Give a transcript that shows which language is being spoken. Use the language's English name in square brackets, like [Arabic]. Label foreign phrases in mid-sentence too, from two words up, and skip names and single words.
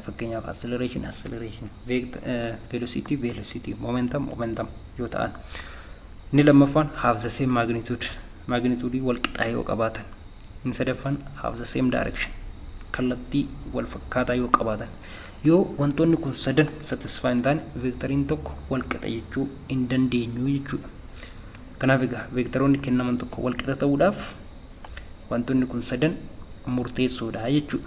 [Oromo] Fakkeenyaaf [English] acceleration velocity momentum [Oromo] yoo ta'an. Inni lammaffaan [English] have the same magnitude [Oromo] wal qixa yoo qabaatan. Inni sadaffaan [English] have the same direction [Oromo] kallattii wal fakkaataa yoo qabaatan. Yoo wantoonni kun sadan satisfy hin taane vectoriin tokko wal qixa jechuu hin dandeenyu jechuudha. Kanaaf egaa vectoroonni kennaman tokko wal qixa ta'uudhaaf wantoonni kun sadan murteessoodha jechuudha.